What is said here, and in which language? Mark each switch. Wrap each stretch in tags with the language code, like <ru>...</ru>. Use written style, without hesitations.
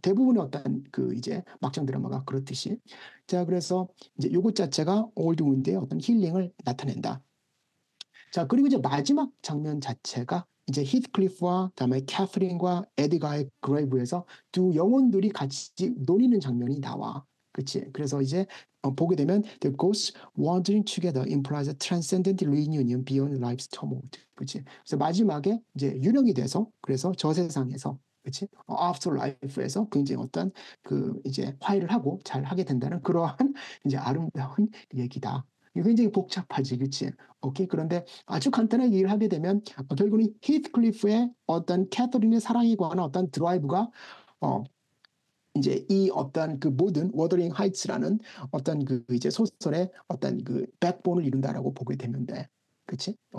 <ko>대부분의 어떤 그 이제 막장 드라마가 그렇듯이. 자 그래서 이제 요것 자체가 올드 윈드의 어떤 힐링을 나타낸다. 자 그리고 이제 마지막 장면 자체가 이제 히스클리프와 그다음에 캐서린과 에드가의 그레이브에서 두 영혼들이 같이 노리는 장면이 나와. 그렇지. 그래서 이제 보게 되면</ko> <en>the ghosts wandering together implies a transcendent reunion beyond life's turmoil.</en> <ko>그렇지. 그래서 마지막에 이제 유령이 돼서 그래서 저 세상에서 그렇지. after life에서 굉장히 어떤 그 이제 화해를 하고 잘 하게 된다는 그러한 이제 아름다운 얘기다. 이거 굉장히 복잡하지, 그렇지? 오케이. 그런데 아주 간단하게 얘기를 하게 되면 결국은 히스클리프의 어떤 캐서린의 사랑에 관한 어떤 드라이브가 이제 이 어떤 그 모든 워더링 하이츠라는 어떤 그 이제 소설의 어떤 그 백본을 이룬다라고 보게 되면 돼. 그렇지?</ko>